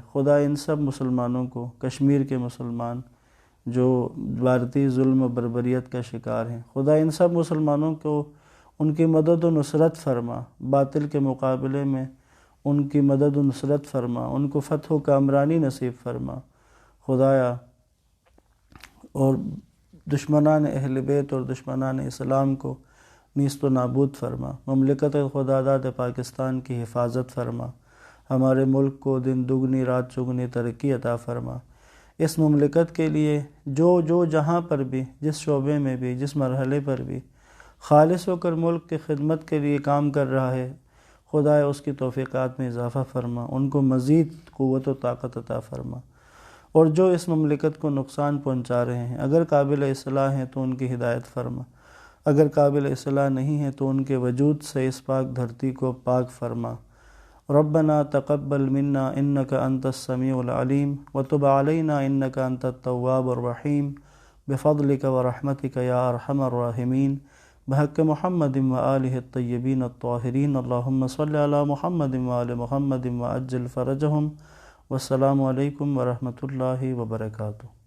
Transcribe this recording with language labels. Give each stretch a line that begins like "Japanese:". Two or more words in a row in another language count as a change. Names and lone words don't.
Urdu: خدا ان سب مسلمانوں کو، کشمیر کے مسلمان جو بھارتی ظلم و بربریت کا شکار ہیں، خدا ان سب مسلمانوں کو ان کی مدد و نصرت فرما، باطل کے مقابلے میں ان کی مدد و نصرت فرما، ان کو فتح و کامرانی نصیب فرما خدایا، اور دشمنان اہل بیت اور دشمنان اسلام کو نیست و نابود فرما۔ مملکت خداداد پاکستان کی حفاظت فرما، ہمارے ملک کو دن دگنی رات چگنی ترقی عطا فرما۔ اس مملکت کے لیے جو جہاں پر بھی، جس شعبے میں بھی، جس مرحلے پر بھی خالص ہو کر ملک کی خدمت کے لیے کام کر رہا ہے، خدایا اس کی توفیقات میں اضافہ فرما، ان کو مزید قوت و طاقت عطا فرما، اور جو اس مملکت کو نقصان پہنچا رہے ہیں، اگر قابل اصلاح ہیں تو ان کی ہدایت فرما، اگر قابل اصلاح نہیں ہیں تو ان کے وجود سے اس پاک دھرتی کو پاک فرما۔
Arabic: ربنا تقبل منا انك انت السميع العليم وتب علينا انك انت التواب الرحيم بفضلك ورحمتك يا ارحم الراحمين بحق محمد وآلہ الطیبین الطاہرین اللہم صل علی محمد وآل محمد وعجل فرجہم، والسلام علیکم ورحمۃ اللہ وبرکاتہ۔